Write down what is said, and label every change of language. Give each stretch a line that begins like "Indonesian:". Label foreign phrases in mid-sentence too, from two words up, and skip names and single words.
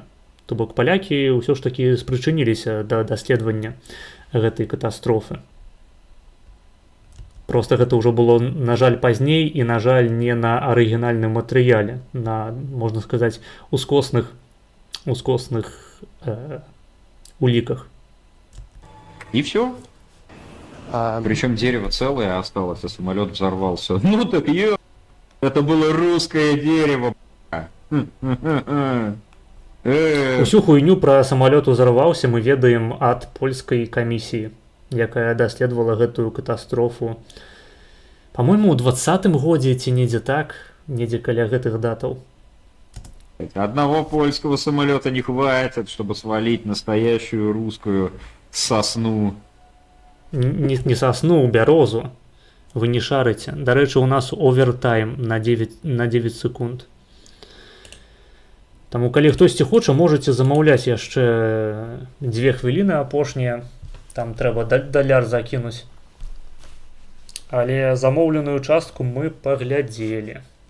Belarusian: То бок палякі ўсё ж такі спрычыніліся да даследавання гэтай катастрофы. Просто гэта ўжо было, на жаль, пазней і, на жаль, не на арыгінальным матэрыяле, на, можна сказаць, ускосных уліках.
Russian: И все. Причем дерево целое осталось, а самолет взорвался. Ну так это было русское дерево.
Belarusian: Усю хуйню пра самалёт узарваўся мы ведаем ад польскай камісіі, якая даследавала гэтую катастрофу. Па-мойму, ў 20-м годзе ці недзе так, недзе каля гэтых датаў.
Russian: Одного польского самолета не хватит, чтобы свалить настоящую русскую сосну. Не сосну,
Belarusian: бярозу. Вы не шарыце. Дарэчы, у нас овертайм на 9 секунд. Таму, калі хтосьці хоча, можаце замаўляць яшчэ 2 хвіліны апошнія. Там трэба даляр закінуць. Але замоўленую частку мы паглядзелі.